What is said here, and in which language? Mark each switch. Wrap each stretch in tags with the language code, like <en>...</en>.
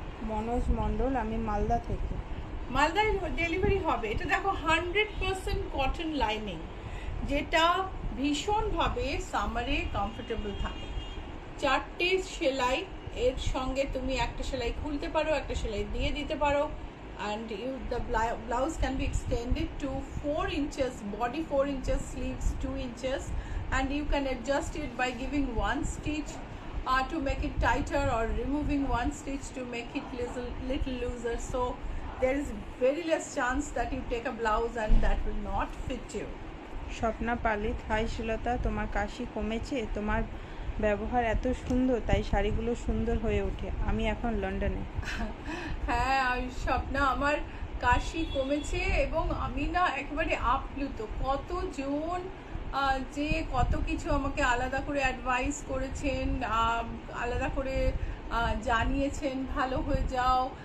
<bn>মনোজ মণ্ডল, আমি মালদা থেকে। মালদায় ডেলিভারি হবে। এটা দেখো 100% কটন লাইনিং, যেটা ভীষণভাবে সামারে কমফোর্টেবল থাকে। 4টে সেলাই, এর সঙ্গে তুমি একটা সেলাই খুলতে পারো, একটা সেলাই দিয়ে দিতে পারো।</bn> <en>And the blouse can be extended to 4 inches, body 4 inches, sleeves 2 inches, and you can adjust it by giving one stitch to make it tighter, or removing one stitch to make it little looser. So there is very less chance that you take a blouse and that will not fit you.</en> <bn>Swapna পালিত, high শ্রীলতা, তোমার কাশি কমেছে? তোমার ব্যবহার এত সুন্দর, তাই শাড়িগুলো সুন্দর হয়ে ওঠে। আমি এখন লন্ডনে। হ্যাঁ স্বপ্না, আমার কাশি কমেছে এবং আমি না একেবারে আপ্লুত। কতজন যে কত কিছু আমাকে আলাদা করে অ্যাডভাইস করেছেন, আলাদা করে জানিয়েছেন ভালো হয়ে যাও।</bn>